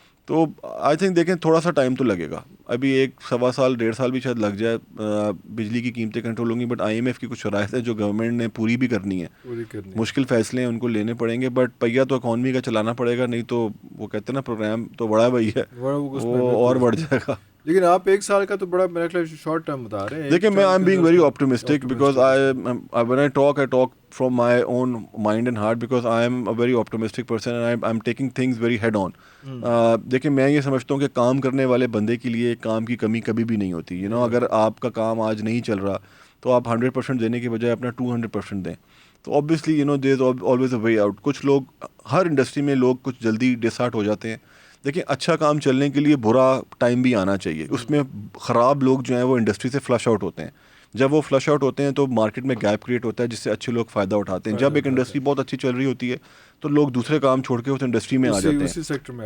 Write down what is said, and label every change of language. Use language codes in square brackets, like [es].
[ur] تو I think دیکھیں تھوڑا سا ٹائم تو لگے گا, ابھی 1 سوا سال 1.5 سال بھی شاید لگ جائے بجلی کی قیمتیں کنٹرول ہوں گی, بٹ IMF کی کچھ شرائط ہے جو گورنمنٹ نے پوری بھی کرنی ہے, مشکل فیصلے ہیں ان کو لینے پڑیں گے, بٹ پہیا تو اکانومی کا چلانا پڑے گا, نہیں تو وہ کہتے ہیں نا پروگرام تو بڑا بھائی ہے وہ اور بڑھ جائے گا. لیکن آپ 1 سال کا تو بڑا میرا خیال شارٹ ٹرم بتا رہے ہیں. دیکھیں میں [en] I am being very optimistic because when I talk from my own mind and heart because I am a very optimistic person and I'm taking things very head on. [ur] دیکھیں میں یہ سمجھتا ہوں کہ کام کرنے والے بندے کے لیے کام کی کمی کبھی بھی نہیں ہوتی. اگر آپ کا کام آج نہیں چل رہا تو آپ 100% دینے کے بجائے اپنا 200% دیں. [en] تو obviously there is always a way out. [ur] کچھ لوگ ہر انڈسٹری میں لوگ کچھ جلدی ڈسہارٹ ہو جاتے ہیں. دیکھیں اچھا کام چلنے کے لیے برا ٹائم بھی آنا چاہیے, اس میں خراب لوگ جو ہیں وہ انڈسٹری سے فلش آؤٹ ہوتے ہیں. جب وہ فلش آؤٹ ہوتے ہیں تو مارکیٹ میں گیپ کریٹ ہوتا ہے جس سے اچھے لوگ فائدہ اٹھاتے ہیں. جب ایک انڈسٹری بہت اچھی چل رہی ہوتی ہے تو لوگ دوسرے کام چھوڑ کے اس انڈسٹری میں آ جاتے ہیں.